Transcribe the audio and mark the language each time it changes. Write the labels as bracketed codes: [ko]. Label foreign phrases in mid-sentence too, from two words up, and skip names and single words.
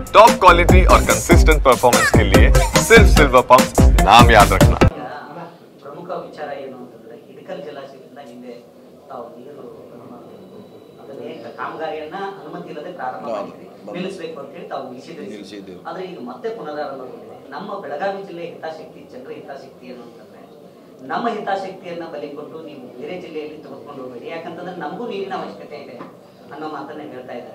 [en] top quality [hi] और [en] consistent performance [hi] के लिए सिर्फ सिल्वर पंप नाम याद रखना। [kn] ಪ್ರಮುಖ ವಿಚಾರ ಏನು ಅಂತಂದ್ರೆ ಹಿಡಕಲ್ ಜಲಾಶಯದಿಂದ ಹಿಂದೆ ತಾವು ನೀರು ಅದನ್ನೇ ಕಾಮಗಾರಿಯನ್ನ ಅನುಮತಿ ಇಲ್ಲದೆ ಪ್ರಾರಂಭ ಮಾಡಿದ್ರಿ, ನಿಲ್ಲಿಸಬೇಕು ಅಂತ ಹೇಳಿ ತಾವು ನಿಲ್ಲಿಸಿದ್ರಿ. ಆದ್ರೆ ಈಗ ಮತ್ತೆ ಪುನರಾರಂಭಗೊಂಡಿದೆ. ನಮ್ಮ ಬೆಳಗಾವಿ ಜಿಲ್ಲೆ ಹಿತಾಸಕ್ತಿ, ಜನರ ಹಿತಾಸಕ್ತಿ ಏನು ಅಂತಂದ್ರೆ ನಮ್ಮ ಹಿತಾಸಕ್ತಿಯನ್ನ ಬಲಿ ಕೊಟ್ಟು ನೀವು ಬೇರೆ ಜಿಲ್ಲೆಯಲ್ಲಿ ತೆಗೆದುಕೊಂಡು ಹೋಗಬೇಡಿ, ಯಾಕಂತಂದ್ರೆ ನಮಗೂ ನೀರಿನ ಅವಶ್ಯಕತೆ ಇದೆ ಅನ್ನೋ ಮಾತನ್ನ ಹೇಳ್ತಾ ಇದ್ದಾರೆ.